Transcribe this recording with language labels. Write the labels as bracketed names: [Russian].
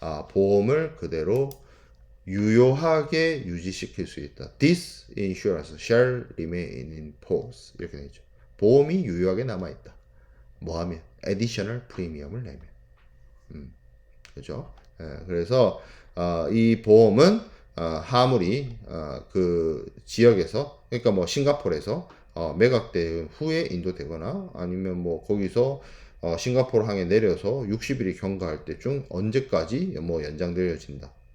[Korean] 보험을 그대로 유효하게 유지시킬 수 있다. [English] This insurance shall remain in force. [Korean] 이렇게 되죠. 보험이 유효하게 남아있다. 뭐 하면? [English] additional premium [Korean] 을 내면. 그죠? 그래서 이 보험은 화물이 그 지역에서 그러니까 뭐 싱가포르에서 매각된 후에 인도되거나 아니면 뭐 거기서 싱가포르 항에 내려서 60일이 경과할 때중 언제까지 뭐 연장되어진다.